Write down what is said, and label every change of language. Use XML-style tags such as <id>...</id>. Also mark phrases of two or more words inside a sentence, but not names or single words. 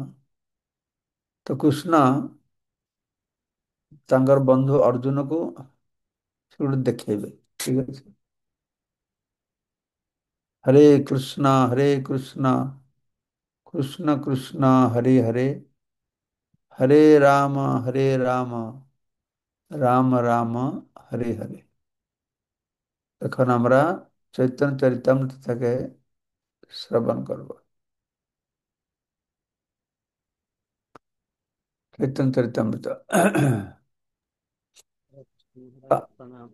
<or>ତ କୃଷ୍ଣ ତାଙ୍କର ବନ୍ଧୁ ଅର୍ଜୁନକୁ ସେ ଗୋଟେ ଦେଖେଇବେ। ଠିକ ଅଛି। ହରେ କୃଷ୍ଣ କୃଷ୍ଣ କୃଷ୍ଣ ହରେ ହରେ ହରେ ରାମ রাম রাম হরে হরে।</or> <bn>এখন আমরা চৈতন্য চরিতামৃত থেকে শ্রবণ করব। চৈতন্য চরিতামৃত। মহারাজ প্রণাম।</bn>